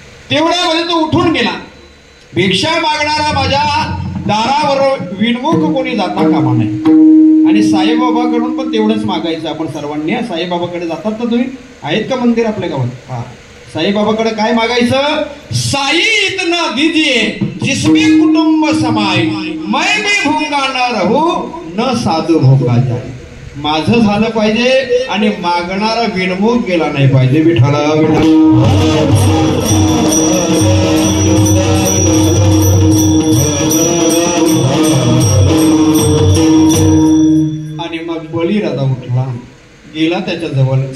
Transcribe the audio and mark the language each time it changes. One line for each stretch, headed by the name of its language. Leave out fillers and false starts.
Marathi: तेवढ्यामध्ये तो उठून गेला. भिक्षा मागणारा माझ्या दारावर विनमुख कोणी जाता कामा नये. आणि साईबाबाकडून पण तेवढंच मागायचं आपण सर्वांनी. साईबाबाकडे जातात ना तुम्ही? आहेत का मंदिर आपल्या गावात? हा साईबाबाकडे काय मागायचं?
Hindi: साई इतना दीजिए जिसमें कुटुंब समाय मैं भी भूंगा न रहू न साधू भोगा जाए.
Marathi: माझं झालं पाहिजे आणि मागणारा विनमुख गेला नाही पाहिजे. विठ्ठल आणि मग बलिराजा उठला, गेला त्याच्या जवळ.